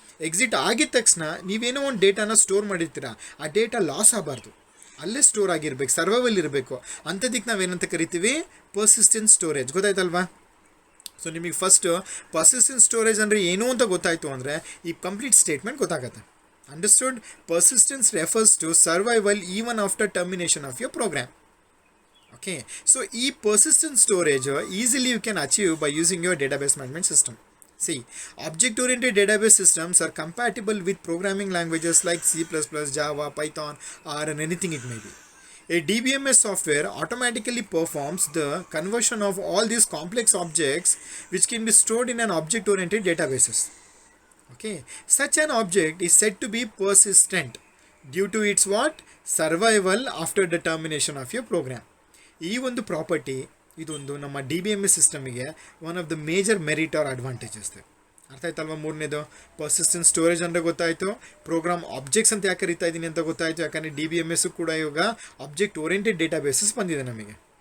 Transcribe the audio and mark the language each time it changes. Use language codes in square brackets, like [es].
[kn] Exit ಆಗಿದ ತಕ್ಷಣ ನೀವೇನೋ ಒಂದು ಡೇಟಾನ ಸ್ಟೋರ್ ಮಾಡಿರ್ತೀರ, ಆ ಡೇಟಾ ಲಾಸ್ ಆಗಬಾರ್ದು, ಅಲ್ಲೇ ಸ್ಟೋರ್ ಆಗಿರ್ಬೇಕು, ಸರ್ವೈವಲ್ ಇರಬೇಕು. ಅಂಥದಕ್ಕೆ ನಾವೇನಂತ ಕರಿತೀವಿ, ಪರ್ಸಿಸ್ಟೆಂಟ್ ಸ್ಟೋರೇಜ್. ಗೊತ್ತಾಯ್ತಲ್ವಾ. ಸೊ ನಿಮಗೆ ಫಸ್ಟು ಪರ್ಸಿಸ್ಟೆಂಟ್ ಸ್ಟೋರೇಜ್ ಅಂದರೆ ಏನು ಅಂತ ಗೊತ್ತಾಯಿತು ಅಂದರೆ ಈ ಕಂಪ್ಲೀಟ್ ಸ್ಟೇಟ್ಮೆಂಟ್ ಗೊತ್ತಾಗುತ್ತೆ. Understood. [en] Persistence refers to survival even after termination of your program. Okay, so persistent storage easily you can achieve by using your database management system. See, object-oriented database systems are compatible with programming languages like C++, Java, Python, or anything it may be. A DBMS software automatically performs the conversion of all these complex objects which can be stored in an object-oriented databases. Okay, such an object is said to be persistent due to its what? Survival after the termination of your program. [kn] ಈ ಒಂದು property ಇದೊಂದು ನಮ್ಮ DBMS ಸಿಸ್ಟಮಿಗೆ [en] One of the major merit or advantages. [kn] ಅರ್ಥ ಆಯ್ತಲ್ವ. ಮೂರನೇದು persistent storage ಅಂದರೆ ಗೊತ್ತಾಯಿತು, program objects ಅಂತ ಯಾಕೆ ಕರಿತಾ ಇದ್ದೀನಿ ಅಂತ ಗೊತ್ತಾಯಿತು, ಯಾಕಂದರೆ DBMS ಕೂಡ ಇವಾಗ ಆಬ್ಜೆಕ್ಟ್ ಓರಿಯೆಂಟೆಡ್ ಡೇಟಾಬೇಸಸ್ ಬಂದಿದೆ ನಮಗೆ.